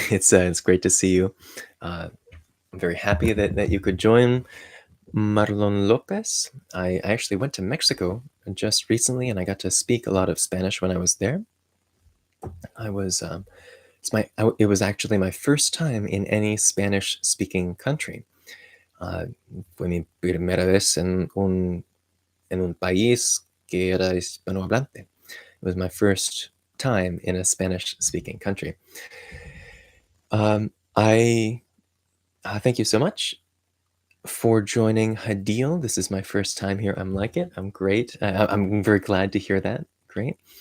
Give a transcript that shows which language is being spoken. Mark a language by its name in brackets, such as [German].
[English] It's great to see you. I'm very happy that you could join. Marlon Lopez. I actually went to Mexico just recently, and I got to speak a lot of Spanish when I was there. I was it was actually my first time in any Spanish-speaking country. [Spanish] Fue mi primera vez en un país que era hispanohablante. [English] It was my first time in a Spanish-speaking country. I thank you so much for joining Hadil. This is my first time here. I'm like it. I'm great. I'm very glad to hear that. Great.